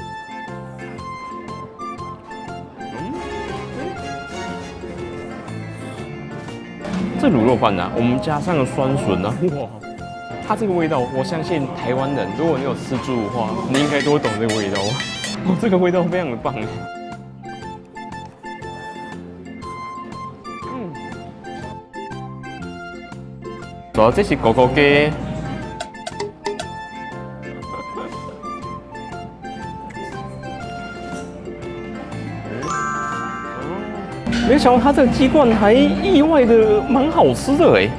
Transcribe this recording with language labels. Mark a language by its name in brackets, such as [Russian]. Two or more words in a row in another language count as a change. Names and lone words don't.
[Chinese] 這滷肉飯啊，我們加上了酸筍啊，哇，它這個味道，我相信台灣人，如果你有吃豬的話，你應該都懂這個味道。哦，這個味道非常的棒。主要這是狗狗雞，沒想到它這個雞冠還意外的蠻好吃的哎！